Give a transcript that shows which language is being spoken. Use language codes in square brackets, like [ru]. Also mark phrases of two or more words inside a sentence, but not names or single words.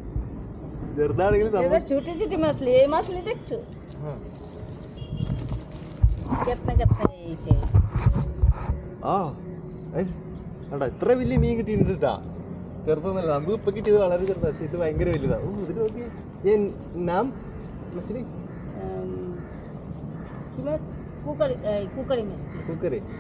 [hi] छोटी छोटी मछली, ये मछली देखो कितना कितना [ml] ഇത്ര വലിയ മീൻ കിട്ടിയിട്ടാ. ചെറുതൊന്നല്ല, നമുക്ക് ഇപ്പൊ കിട്ടിയത് വളരെ ചെറുതാ, പക്ഷെ ഇത് ഭയങ്കര വലുതാ. ഇതിന് നോക്കി നാം മछली കുക്കറി.